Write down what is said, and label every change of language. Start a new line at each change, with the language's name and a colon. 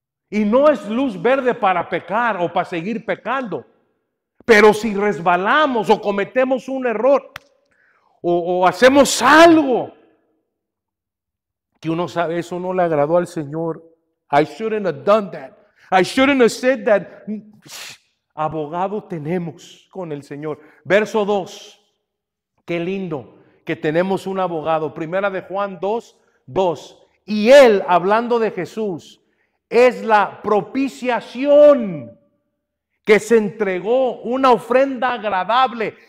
Spanish: Y no es luz verde para pecar o para seguir pecando. Pero si resbalamos o cometemos un error o hacemos algo que uno sabe, eso no le agradó al Señor.
English: I shouldn't have done that. I shouldn't have said that.
Spanish: Abogado tenemos con el Señor. Verso 2. Qué lindo que tenemos un abogado. Primera de Juan 2:2. Y él, hablando de Jesús, es la propiciación que se entregó, una ofrenda agradable.